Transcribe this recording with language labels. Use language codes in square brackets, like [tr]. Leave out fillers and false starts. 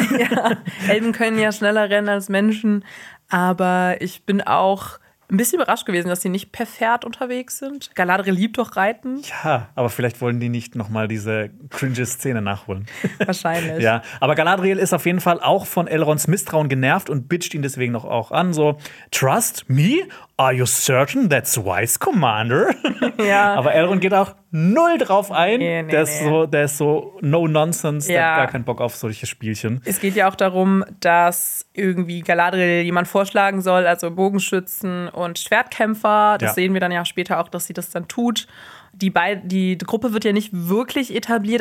[de] Ja, Elben können ja schneller rennen als Menschen. Aber ich bin auch ein bisschen überrascht gewesen, dass sie nicht per Pferd unterwegs sind. Galadriel liebt doch Reiten. Ja, aber vielleicht wollen die nicht noch mal diese cringe Szene nachholen. Wahrscheinlich. Ja, aber Galadriel ist auf jeden Fall auch von Elronds Misstrauen genervt und bitcht ihn deswegen noch auch an. [en] So, trust me? Are you certain that's wise, Commander? [de] Ja. Aber Elrond geht auch null drauf ein. Nee. Der ist so no-nonsense. Ja. Der hat gar keinen Bock auf solche Spielchen. Es geht ja auch darum, dass irgendwie Galadriel jemand vorschlagen soll, also Bogenschützen und Schwertkämpfer. Das sehen wir dann ja später auch, dass sie das dann tut. Die Gruppe wird ja nicht wirklich etabliert.